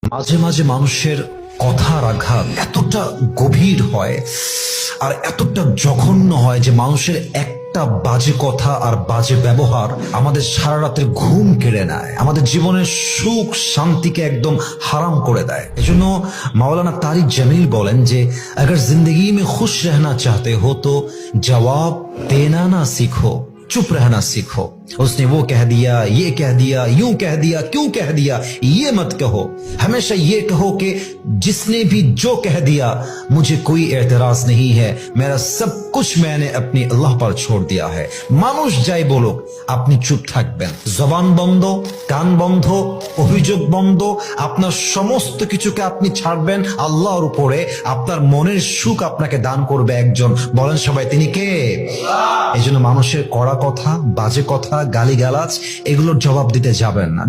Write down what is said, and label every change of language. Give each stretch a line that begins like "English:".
Bangla: মাঝে মাঝে মানুষের কথার আঘাত এতটা গভীর হয় আর এতটা জঘন্য হয় যে মানুষের একটা বাজে কথা আর বাজে ব্যবহার আমাদের সারা রাতের ঘুম কেড়ে নেয়, আমাদের জীবনের সুখ শান্তিকে একদম হারাম করে দেয়। এজন্য মাওলানা তারিক জামিল বলেন যে
Hindi: अगर जिंदगी में खुश रहना चाहते हो तो जवाब देना ना सीखो, चुप रहना सीखो। उसने वो कह दिया, ये कह दिया, यूं कह दिया, क्यों कह दिया, ये मत कहो। हमेशा ये कहो कि जिसने भी जो कह दिया मुझे कोई एतराज नहीं है, मेरा सब कुछ मैंने अपने अल्लाह पर छोड़ दिया है।
Bangla: মানুষ যাই বলুক আপনি চুপ থাকবেন, জবান বন্ধ, কান বন্ধ, অভিযোগ বন্ধ, আপনার সমস্ত কিছুকে আপনি ছাড়বেন আল্লাহর উপরে। আপনার মনের সুখ আপনাকে দান করবে একজন, বলেন সবাই তিনি কে? এই জন্য মানুষের কড়া কথা, বাজে কথা, গালিগালাজ এগুলোর জবাব দিতে যাবেন না।